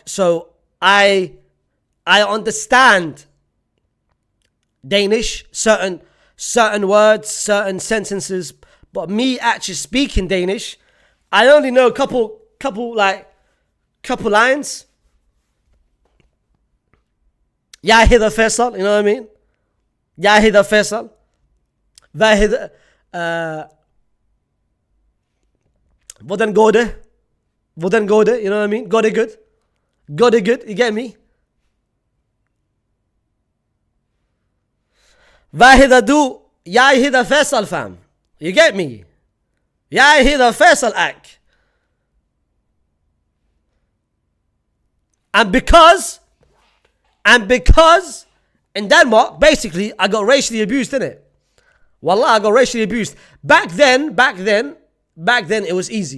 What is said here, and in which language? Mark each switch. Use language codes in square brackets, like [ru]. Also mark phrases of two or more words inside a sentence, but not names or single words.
[en] So I understand Danish, certain words, certain sentences. But me actually speaking Danish, I only know a couple lines. [da] Jeg hedder Faysal, [en] you know what I mean? [da] Jeg hedder Faysal. Hvad hedder... Hvordan går det? Hvordan går det? [en] You know what I mean? [da] Går det [en] good? [da] Går det [en] good? You get me? [da] Hvad hedder du? Jeg hedder Faysal, [en] fam. You get me? [da] Jeg hedder Faysal, ak. [en] And because in Denmark, basically, I got racially abused, innit? Wallah, I got racially abused. Back then, it was easy.